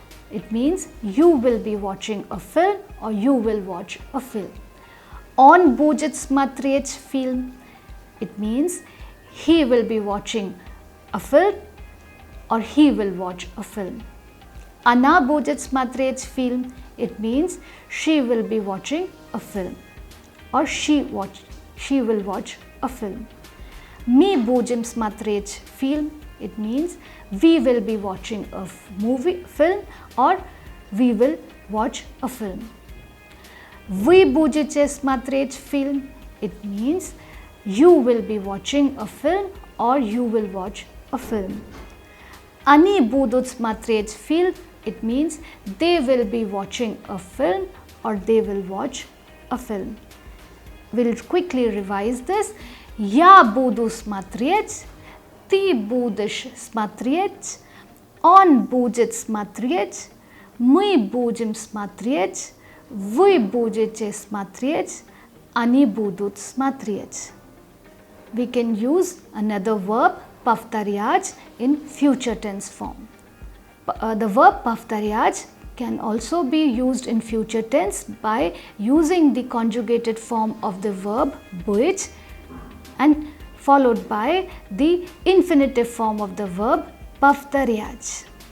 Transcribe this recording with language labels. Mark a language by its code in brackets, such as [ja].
[en] It means you will be watching a film or you will watch a film. [ru] Он будет смотреть film. [en] It means he will be watching a film or he will watch a film. [ru] Она будет смотреть film. [en] It means she will be watching a film or she will watch a film. [ru] Мы будем смотреть film. [en] It means we will be watching a film or we will watch a film. [ru] Вы будете смотреть film. [en] It means you will be watching a film or you will watch a film. [ru] Они будут смотреть film. [en] It means they will be watching a film or they will watch a film. We'll quickly revise this. [ru] Я буду смотреть, ты будешь смотреть, он будет смотреть, мы будем смотреть, вы будете смотреть, они будут смотреть. [en] We can use another verb, повторять, in future tense form. The verb повторять can also be used in future tense by using the conjugated form of the verb быть and followed by the infinitive form of the verb повторять.